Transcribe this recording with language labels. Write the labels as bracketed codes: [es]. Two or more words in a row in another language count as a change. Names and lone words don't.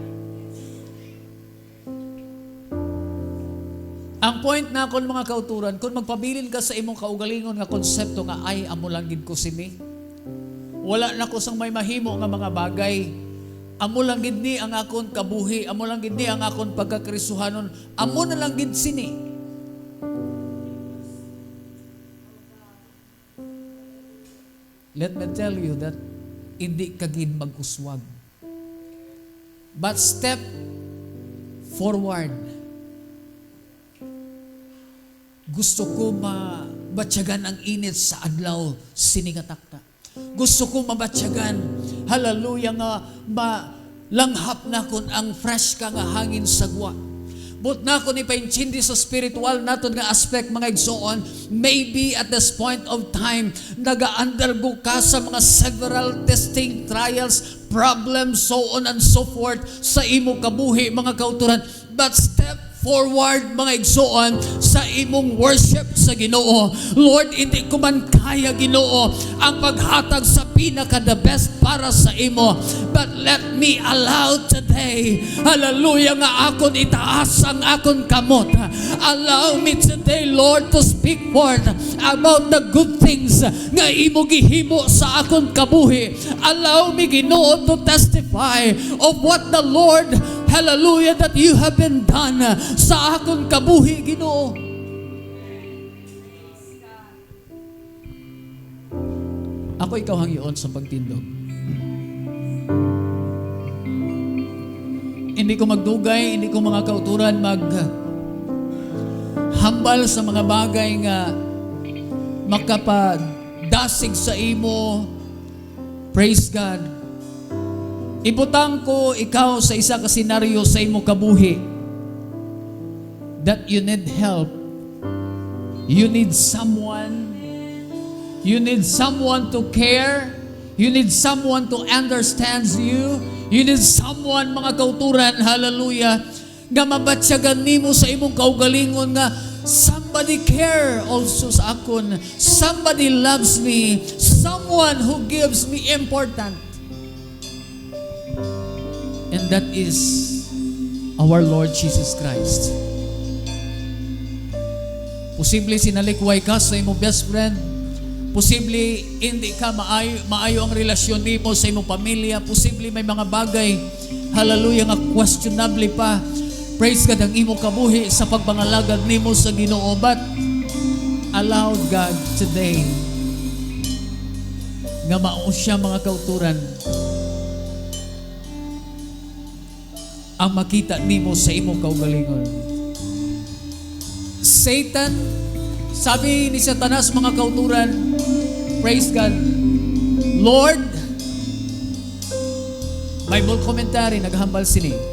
[hil] Ang point na kon mga kauturan, kung magpabilin ka sa imong kaugalingon nga konsepto nga ay amo lang gid ko sini. Wala na ko sang may mahimo nga mga bagay. Amo lang gid ni ang akon kabuhi, amo lang gid ni ang akon pagkakrisuhanon, amo na lang gid sini. [en] Let me tell you that [hil] hindi ka gid mag-uswag. [en] But step forward. [hil] Gusto ko mabatyagan ang init sa adlaw siningatakta. Gusto ko mabatyagan, hallelujah nga, malanghap na kon ang fresh ka nga hangin sagwa. But na kon ipaintindi sa spiritual naton nga aspect mga igsoon, [en] maybe at this point of time, [hil] naga-undergo ka sa mga [en] several testing, trials, problems, so on and so forth, [hil] sa imo kabuhi mga kauturan. [en] But step forward [hil] mga igsoon sa imong worship sa Ginoo. Lord, hindi ko man kaya Ginoo ang paghatag sa pinaka [en] the best [hil] para sa imo, [en] but let me allow today, [hil] hallelujah, nga akon itaas ang akon kamot. [en] Allow me today, Lord, to speak forth about the good things [hil] nga imo gihimo sa akon kabuhi. [en] Allow me Ginoo to testify of what the Lord, hallelujah, that you have been done [hil] sa akong kabuhi, [en] Ginoo. [hil] Ako ikaw hangyoon sa pagtindog. Hindi ko magdugay, hindi ko mga kauturan hambal sa mga bagay nga makapadasig sa imo. Praise God. Ibutang ko ikaw sa isa ka senaryo sa imo kabuhi [en] that you need help. You need someone. You need someone to care. You need someone to understand you. You need someone, [hil] mga kauturan, hallelujah, nga mabatsyagan nimo sa imong kaugalingon nga [en] somebody care also [hil] sa akon. [en] Somebody loves me. Someone who gives me important. And that is our Lord Jesus Christ. [hil] Posible sinalikway ka sa imong best friend. Posible hindi ka maayo ang relasyon nimo sa imong pamilya. Posible may mga bagay, hallelujah, nga questionable pa. [en] Praise God [hil] ang imong kabuhi sa pagpangalagad nimo sa Ginoo. [en] But allow God today [hil] nga mao siya mga kauturan ang makita nimo sa imong kaugalingon. Satan, sabi ni Satanas mga kauturan, [en] praise God, Lord, Bible commentary, [hil] naghambal sini.